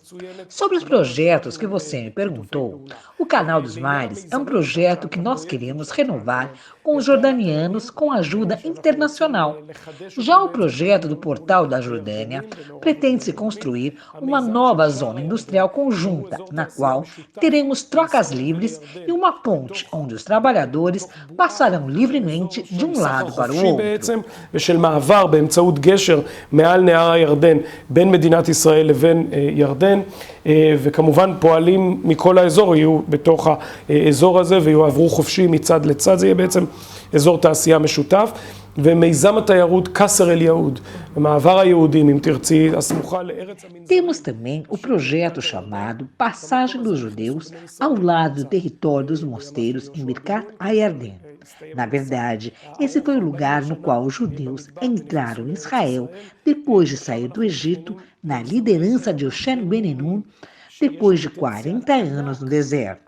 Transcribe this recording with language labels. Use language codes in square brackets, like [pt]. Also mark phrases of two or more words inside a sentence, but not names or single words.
[pt] Sobre os projetos que você me perguntou, o Canal dos Mares é um projeto que nós queremos renovar com os jordanianos com ajuda internacional. Já o projeto do Portal da Jordânia pretende-se construir uma nova zona industrial conjunta, na qual teremos trocas livres e uma ponte onde os trabalhadores passarão livremente de um lado para o outro. [he] ושל מעבר באמצעות גשר מעל נהר הירדן בין מדינת ישראל לבין ירדן, וכמובן פועלים מכל האזור יהיו בתוך האזור הזה ויעברו חופשי מצד לצד. זה יהיה בעצם אזור תעשייה משותף, ומיזם התיירות קסר אל יהוד, מעבר היהודים, אם תרצי, הסמוכה לארץ המנזר. [pt] Temos também o projeto chamado Passagem dos Judeus ao lado do território dos mosteiros em Birkat HaYarden. Na verdade, esse foi o lugar no qual os judeus entraram em Israel depois de sair do Egito na liderança de Hoshen Ben Nun, depois de 40 anos no deserto.